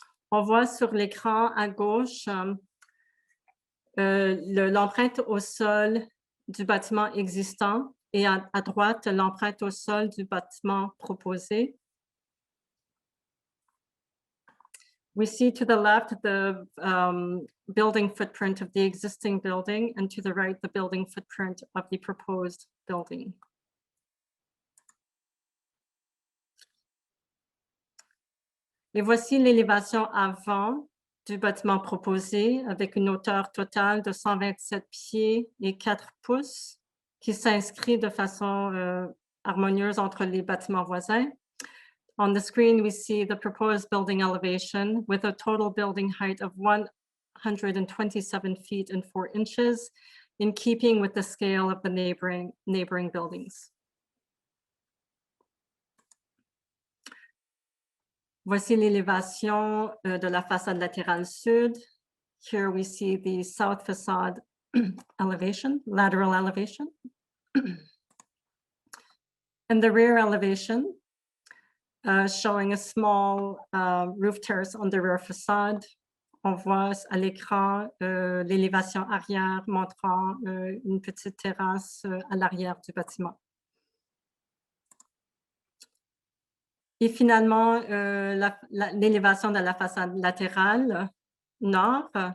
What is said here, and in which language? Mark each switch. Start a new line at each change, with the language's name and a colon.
French: On voit sur l'écran à gauche l'empreinte au sol du bâtiment existant et à droite, l'empreinte au sol du bâtiment proposé.
English: We see to the left the building footprint of the existing building, and to the right, the building footprint of the proposed building.
French: Et voici l'élévation avant du bâtiment proposé avec une hauteur totale de 127 pieds et 4 pouces qui s'inscrit de façon harmonieuse entre les bâtiments voisins.
English: On the screen, we see the proposed building elevation with a total building height of 127 feet and 4 inches, in keeping with the scale of the neighboring buildings.
French: Voici l'élévation de la façade latérale sud.
English: Here we see the south facade elevation, lateral elevation. And the rear elevation, showing a small roof terrace on the rear facade.
French: On voit à l'écran l'élévation arrière montrant une petite terrasse à l'arrière du bâtiment. Et finalement, l'élévation de la façade latérale nord.